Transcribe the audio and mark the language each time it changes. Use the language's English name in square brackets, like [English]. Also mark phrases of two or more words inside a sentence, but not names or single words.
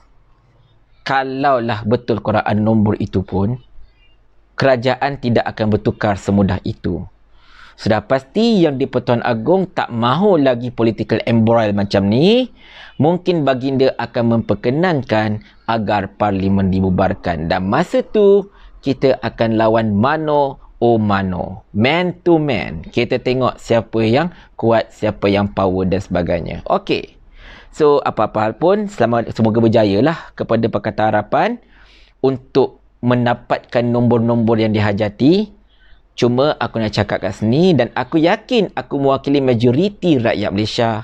[Malay] Kalaulah betul korang ada nombor itu pun, kerajaan tidak akan bertukar semudah itu. Sudah pasti yang di Pertuan Agong tak mahu lagi [English] political embroil [Malay] macam ni. Mungkin baginda akan memperkenankan agar parlimen dibubarkan. Dan masa tu, kita akan lawan [Spanish] mano o mano. [English] Man to man. [Malay] Kita tengok siapa yang kuat, siapa yang power dan sebagainya. Okey. So, apa-apa hal pun, semoga berjaya lah kepada Pakatan Harapan untuk mendapatkan nombor-nombor yang dihajati. Cuma aku nak cakap kat sini dan aku yakin aku mewakili majoriti rakyat Malaysia.